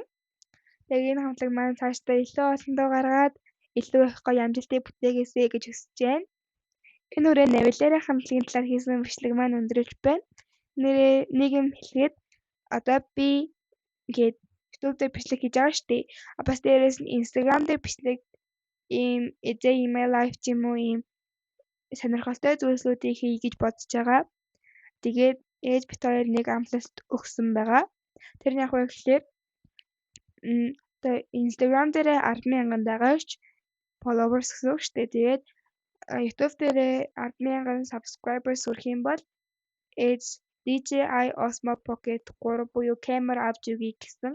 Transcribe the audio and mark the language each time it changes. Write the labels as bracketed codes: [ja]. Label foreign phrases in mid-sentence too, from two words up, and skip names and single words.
[mn] Тэгээд энэ хамтлаг маань цаашдаа илүү олон дуу гаргаад илүү их гоё амжилтыг бүтээгээсэй гэж хүсэж байна. Энэ хүрээ Навилера хамтлагийн талаар хийсэн бичлэг маань өндөрлөж байна. Нэг юм хэлгээд одоо би ингээд YouTube дээр бичлэг хийж байгаа шүү дээ. Бас дээрээс нь Instagram дээр бичлэг ийм [en] day in my life [mn] юм уу ийм сонирхолтой зүйлсүүдийг хий гэж бодож байгаа. Тэгээд ээж бит хоёр нэг амлалт өгсөн байгаа. Тэр нь яг уу гэхлээр одоо Instagram дээр 10,000 дагагч followers гэсэн үг шүү дээ. Тэгээд YouTube дээр 10,000 subscribers хүрэх юм бол ээж DJI Osmo Pocket 3 буюу камер авч өгье гэсэн.